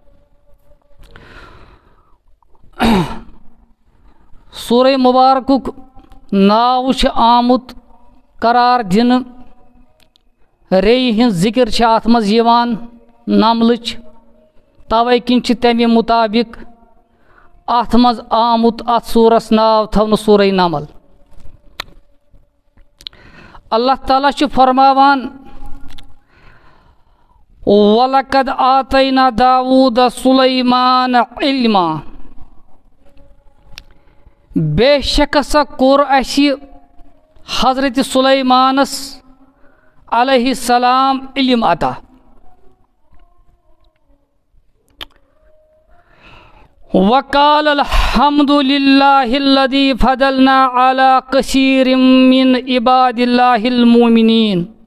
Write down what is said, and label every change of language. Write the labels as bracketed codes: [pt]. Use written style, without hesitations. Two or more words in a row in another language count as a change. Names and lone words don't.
[ks] سورہ مبارکُک ناو چھُ آمُت قرار دِنہٕ، ریٚیہِ ہِنٛز ذِکر چھِ اتھ منٛز یِوان نملٕچ، توے کِنۍ چھِ تمہِ مُطابق اتھ منٛز آمُت اتھ سوٗرس ناو تھاونہٕ سورہ نمل۔ [ar] اللہ تعالیٰ [ks] چھُ فرماوان [ar] وَلَقَدْ آتَيْنَا داوٗدَ سُلَيْمَانَ عِلْمًا، [ur] بے شک [ks] ہسا کوٚر اَسہِ حضرت سُلیمانس [ar] علیہ السلام [ks] علم عطا۔ [ar] وقال الحمد للہ الذی فضلنا علی کثیر من عباد اللہ المؤمنین۔